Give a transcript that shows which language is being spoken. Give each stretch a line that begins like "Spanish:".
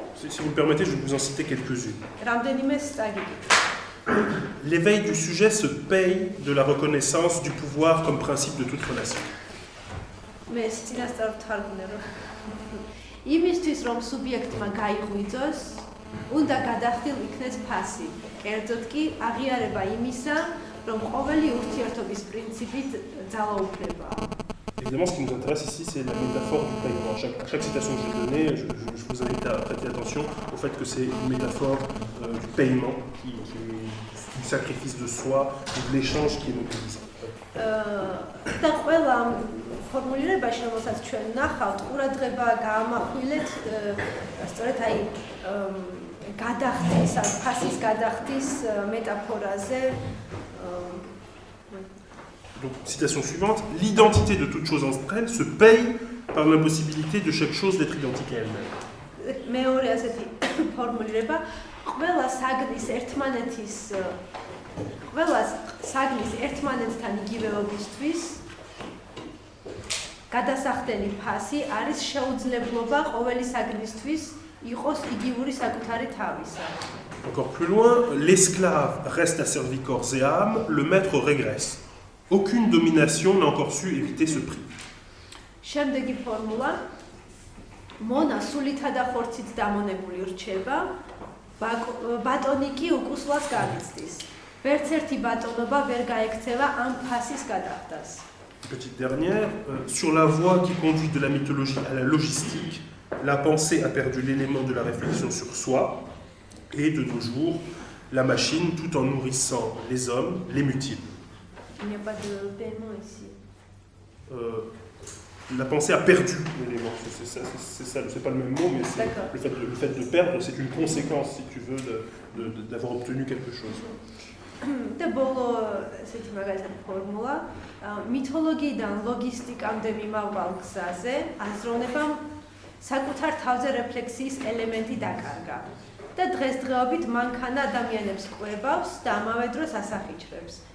French: Si vous me permettez, je vais vous en citer quelques-unes.
Georgian: რამდენიმე სტაგიკი.
French: L'éveil du sujet se paye de la reconnaissance du pouvoir comme principe de toute relation.
Georgian: მე წინასწარ ვთარგმნე რომ იმისთვის რომ სუბიექტმა გაიღვიძოს, უნდა გადახდილ იქნეს ფასი. კერძოდ კი აღიარება იმისა, რომ ყოველი ურთიერთობის პრინციპით ძალაუფლებაა.
French: Évidemment, ce qui nous intéresse ici, c'est la métaphore du paiement. À chaque citation que je vais donner, je vous invite à prêter attention au fait que c'est une métaphore du paiement, du sacrifice de soi, et de l'échange qui est mobilisé.
Georgian: და ყველა ფორმულირებაში, რომელსაც ჩვენ ნახავთ, ყურადღება გაამახვილეთ სწორედ აი გადახდის, ფასის გადახდის მეტაფორაზე.
French: Donc, citation suivante, l'identité de toute chose entre elles se paye par l'impossibilité de chaque chose d'être identique à elle-même.
Georgian: მეორე ასეთი ფორმულირება, ყველა საგნის ერთმანეთთან იგივეობისთვის გადასახდენი ფასი არის შეუძლებლობა ყოველი საგნისთვის იყოს იგივური საკუთარი თავისა.
French: Encore plus loin, l'esclave reste asservi corps et âme, le maître régresse. Aucune domination n'a encore su éviter ce prix.
Georgian: შემდეგი ფორმულა მონა სულითა და ხორცით დამონებული რჩება, ბატონი კი უკუსლას გამიცდის. ვერც ერთი ბატონობა ვერ გაექცევა ამ ფასის გადახდას.
French: Petite dernière, sur la voie qui conduit de la mythologie à la logistique, la pensée a perdu l'élément de la réflexion sur soi, et de nos jours, la machine, tout en nourrissant les hommes, les mutile. Il n'y a pas de paiement ici. La pensée a perdu l'élément, c'est ça, c'est pas le même mot, mais le fait de perdre, c'est une conséquence, si tu veux, d'avoir obtenu quelque chose.
Georgian: და ბოლო ესეთი მაგალითად ფორმულა მითოლოგიიდან ლოგისტიკამდე მიმავალ გზაზე აზროვნებამ საკუთარ თავზე რეფლექსიის ელემენტი დაკარგა და დღესდღეობით მანქანა ადამიანებს კვებავს და ამავე დროს ასახიჩრებს.